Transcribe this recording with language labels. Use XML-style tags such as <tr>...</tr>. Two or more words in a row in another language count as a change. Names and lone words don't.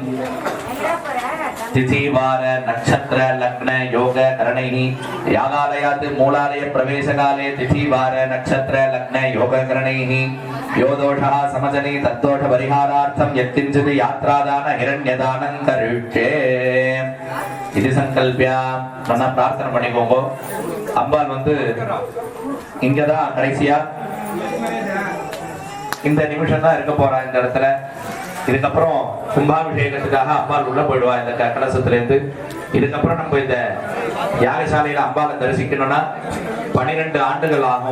<sa>तिथि वार नक्षत्र लग्न योग करणैः यागालयात् मूलालय प्रवेश काले तिथि वार नक्षत्र लग्न योग करणैः यो दोषः समजनि तद्दोष परिहारार्थं यत्किंचित् यात्रादान हिरण्यदानं करिष्ये इति संकल्प्य</sa> <ta>நல்லா பிரார்த்தனை பண்ணிக்கோங்க. அம்பாள் வந்து இங்கதான் கடைசியா இந்த நிமிஷம் தான் இருக்க போறா இந்த இடத்துல. இதுக்கப்புறம் கும்பாபிஷேகத்துக்காக அம்பாள் உள்ள போயிடுவா இந்த கலசத்துல இருந்து. இதுக்கப்புறம் நம்ம இந்த யாகசாலையில அம்பாளை தரிசிக்கணும்னா 12 ஆண்டுகள் ஆகும்.</ta>